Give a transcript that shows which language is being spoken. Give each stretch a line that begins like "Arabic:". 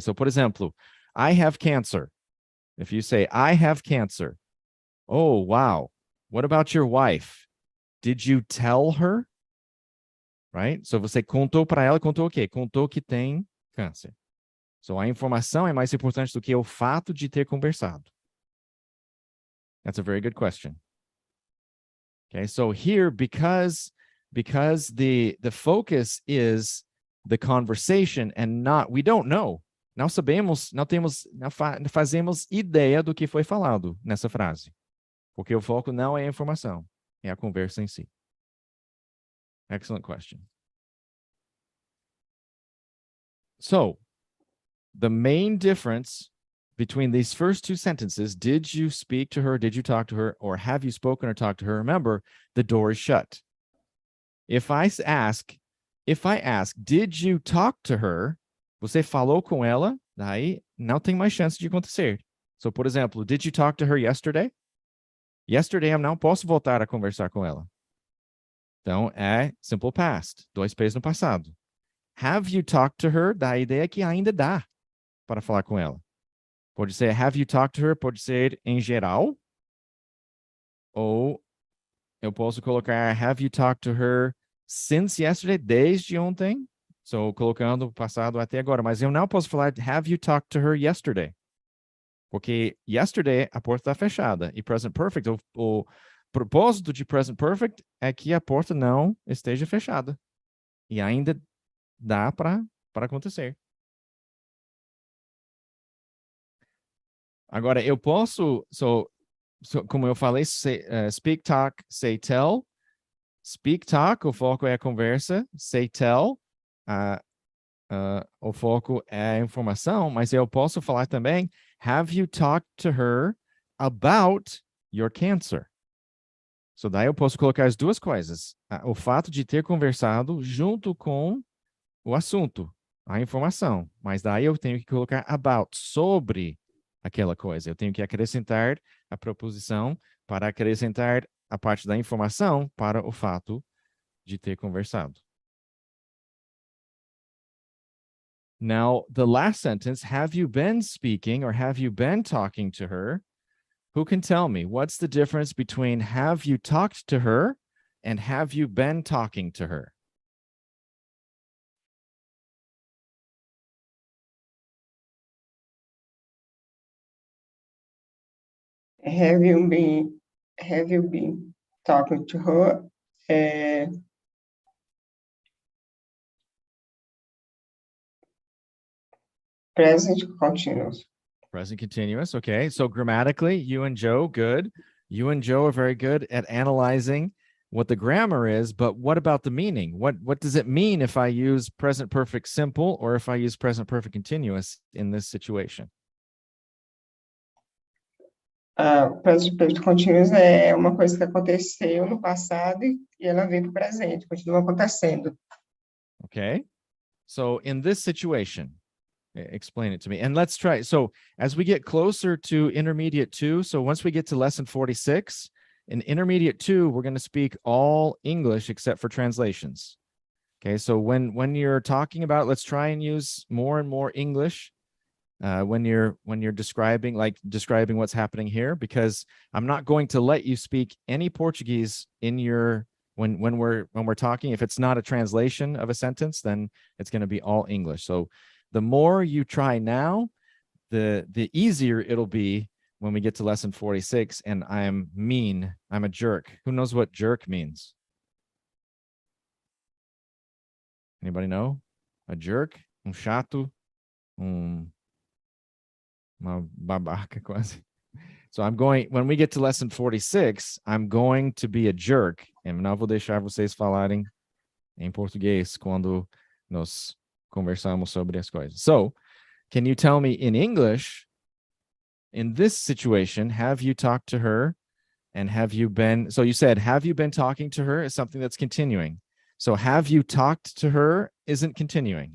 English: So,
Portuguese: por exemplo,
English: I have cancer. If you say, I have cancer. Oh, wow. What about your wife? Did you tell her? Right?
Portuguese: So, você contou para ela, contou o quê? Contou que tem câncer. So, a informação é mais importante do que o fato de ter conversado.
English: That's a very good question. Okay, so here, because the focus is the conversation and not, we don't know.
Portuguese: Não sabemos, não fazemos ideia do que foi falado nessa frase. Porque o foco não é a informação, é a conversa em si.
English: Excellent question. So, the main difference between these first two sentences, did you speak to her, did you talk to her, or have you spoken or talked to her? Remember, the door is shut. If I ask, did you talk to her?
Portuguese: Você falou com ela? Daí não tem mais chance de acontecer.
English: So,
Portuguese: por exemplo,
English: did you talk to her yesterday?
Portuguese: Yesterday eu não posso voltar a conversar com ela. Então, é simple past, 2 P's no passado.
English: Have you talked to her?
Portuguese: Dá a ideia que ainda dá para falar com ela. Pode ser
English: have you talked to her,
Portuguese: pode ser em geral. Ou eu posso colocar
English: have you talked to her since yesterday,
Portuguese: desde ontem. So, colocando o passado até agora. Mas eu não posso falar
English: have you talked to her yesterday.
Portuguese: Porque yesterday a porta está fechada. E present perfect, o propósito de present perfect é que a porta não esteja fechada. E ainda dá para acontecer. Agora, eu posso, como eu falei, speak, talk, say, tell. Speak, talk, o foco é a conversa. Say, tell, o foco é a informação. Mas eu posso falar também,
English: have you talked to her about your cancer?
Portuguese: So, daí eu posso colocar as duas coisas. O fato de ter conversado junto com o assunto, a informação. Mas daí eu tenho que colocar about, sobre aquela coisa. Eu tenho que acrescentar a proposição para acrescentar a parte da informação para o fato de ter conversado.
English: Now, the last sentence, have you been speaking or have you been talking to her? Who can tell me? What's the difference between have you talked to her and have you been talking to her? Have you been talking to her? Present continuous. Present continuous. Okay. So grammatically, you and Joe, good. You and Joe are very good at analyzing what the grammar is, but what about the meaning? What does it mean if I use present perfect simple or if I use present perfect continuous in this situation?
Portuguese: Present perfect continuous é uma coisa que aconteceu no passado e ela veio para o presente, continua acontecendo.
English: Okay. So in this situation, explain it to me. And let's try. So as we get closer to intermediate 2, so once we get to lesson 46, in intermediate 2, we're going to speak all English except for translations. Okay, so when you're talking about, let's try and use more and more English when you're describing what's happening here, because I'm not going to let you speak any Portuguese in your when we're talking. If it's not a translation of a sentence, then it's going to be all English. So The more you try now, the easier it'll be when we get to lesson 46 and I'm mean, I'm a jerk. Who knows what jerk means? Anybody know? A jerk?
Portuguese: Chato? Uma babaca quase.
English: So when we get to lesson 46, I'm going to be a jerk.
Portuguese: E não vou deixar vocês falarem em português quando nós conversamos sobre as coisas.
English: So, can you tell me in English, in this situation, have you talked to her? And have you been, so you said, have you been talking to her is something that's continuing. So have you talked to her isn't continuing.